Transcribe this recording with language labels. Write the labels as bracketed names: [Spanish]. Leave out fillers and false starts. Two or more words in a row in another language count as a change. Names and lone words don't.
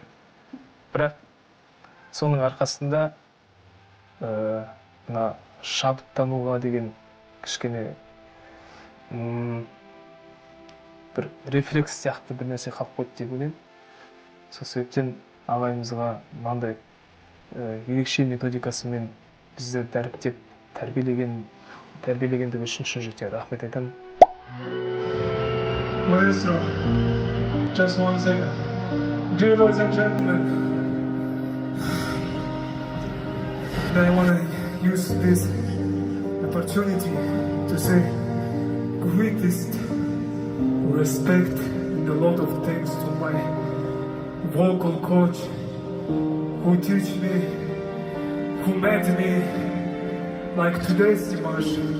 [Kazakh] Бірақ соның арқасында мына шабыттануға деген кішкене бір рефлекс сияқты бір нәрсе қалып қойды деп ойлаймын. Сол себептен ағайымызға мынандай ерекше методикасымен бізді дәріптеп тәрбиелегендігі үшін шын жүректе рахмет айтамын. [English] Maestro, just one second. Dear ladies and gentlemen, I want to use this opportunity to say greatest respect and a lot of thanks to my vocal coach who teach me, who met me like today's Dimash.